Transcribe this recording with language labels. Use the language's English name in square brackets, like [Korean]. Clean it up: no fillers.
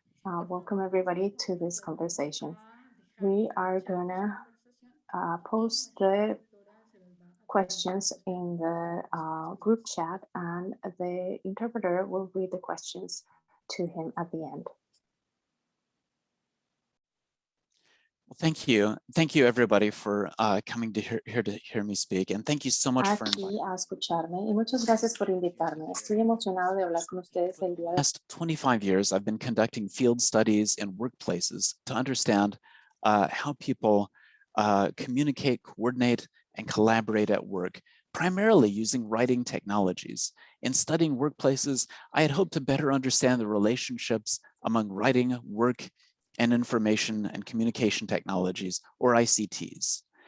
[English] Welcome everybody to this conversation. We are gonna post the questions in the group chat, and the interpreter will read the questions to him at the end. Well, thank you. Thank you, everybody, for coming to here to hear me speak. And thank you so much for inviting me. [Spanish] Escucharme, y muchas gracias por invitarme. Estoy emocionado de hablar con ustedes el día de hoy. [English] Last 25 years, I've been conducting field studies in workplaces to understand how people communicate, coordinate, and collaborate at work, primarily using writing technologies. In studying workplaces, I had hoped to better understand the relationships among writing, work, and information and communication technologies, or ICTs.